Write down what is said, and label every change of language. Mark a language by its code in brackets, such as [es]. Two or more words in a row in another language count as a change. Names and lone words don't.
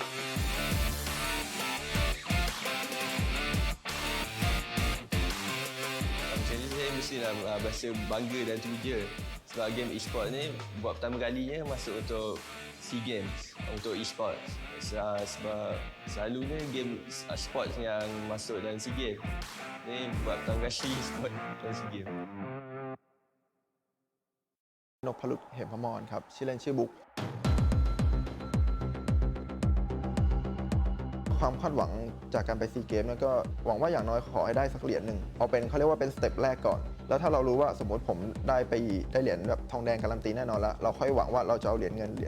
[ms] Jadi saya mestilah berasa bangga dan teruja sebab [en] game Esports [ms] ni buat pertama kalinya masuk untuk SEA Games untuk Esports. Sebab selalunya [en] game sports [ms] yang masuk dalam SEA Games. Ni buat pertama kali Esports dalam SEA Games. [th] นพลุตเหมพมรครับชื่อเล่นชื่อบุ๊กความคาดหวังจากการไปซีเกมก็หวังว่าอย่างน้อยขอให้ได้สักเหรียญหนึ่งเอาเป็นเขาเรียกว่าเป็นสเต็ปแรกก่อนแล้วถ้าเรารู้ว่าสมมติผมได้เหรียญแบบทองแดงการันตีแน่นอนแล้วเราค่อยหวังว่าเราจะเอาเหรียญเงินเหรีย